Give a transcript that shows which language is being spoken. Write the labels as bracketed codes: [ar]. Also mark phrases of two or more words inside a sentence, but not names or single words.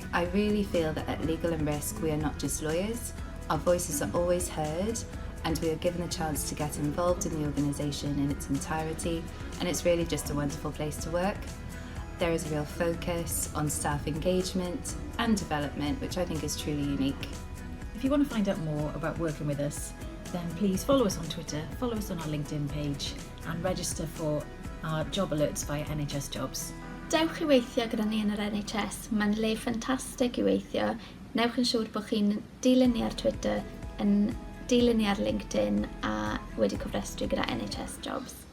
[en] I really feel that at Legal and Risk we are not just lawyers, our voices are always heard and we are given the chance to get involved in the organisation in its entirety, and it's really just a wonderful place to work. There is a real focus on staff engagement and development, which I think is truly unique. If you want to find out more about working with us, then please follow us on Twitter, follow us on our LinkedIn page and register for our job alerts via NHS Jobs. [cy] Dewch I weithio gyda ni yn yr NHS. Mae'n le ffantastig I weithio. Newch yn siŵr bod chi'n dilyn ni ar Twitter, yn dilyn ni ar LinkedIn a wedi cofrestru gyda NHS Jobs.